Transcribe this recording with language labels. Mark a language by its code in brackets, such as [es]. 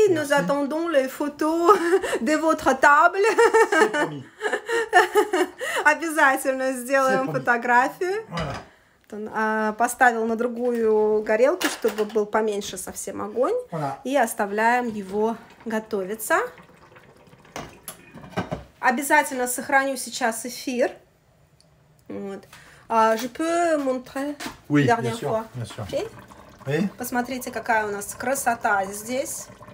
[fr] Nous attendons les photos de votre table. C'est promis. [ru] Обязательно сделаем фотографию. [fr] Voilà. [ru] Он поставил на другую горелку, чтобы был поменьше совсем огонь. [fr] Voilà. [ru] И оставляем его готовиться. Обязательно сохраню сейчас эфир. Вот. [fr] Je peux montrer dernière fois. Bien sûr. [en] Okay? [fr] Oui. [ru] Посмотрите, какая у нас красота здесь.